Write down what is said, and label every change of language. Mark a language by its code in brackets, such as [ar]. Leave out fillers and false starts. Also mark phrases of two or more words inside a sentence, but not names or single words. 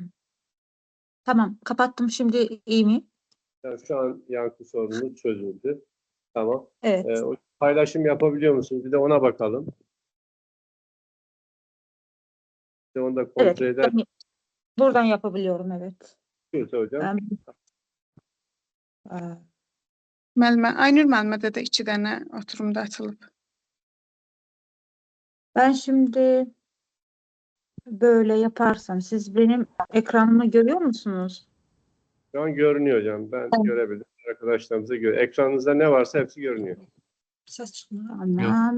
[tr] Tamam, kapattım. Şimdi iyi mi? Yani şu an yankı sorunu çözüldü. Tamam. Evet. O paylaşım yapabiliyor musunuz? Bir de ona bakalım. Bir de onu da kontrol Evet. eder. Buradan yapabiliyorum, evet. Diyorsa hocam. [az] Müəllimə, Aynur müəllimədə də 2 dənə oturumda açılıb. [tr] Ben şimdi böyle yaparsam siz benim ekranımı görüyor musunuz? Şu an görünüyor hocam. Ben görebilirim. Arkadaşlarımıza göre. Ekranınızda ne varsa hepsi görünüyor. Ses çıkmıyor. Tamam.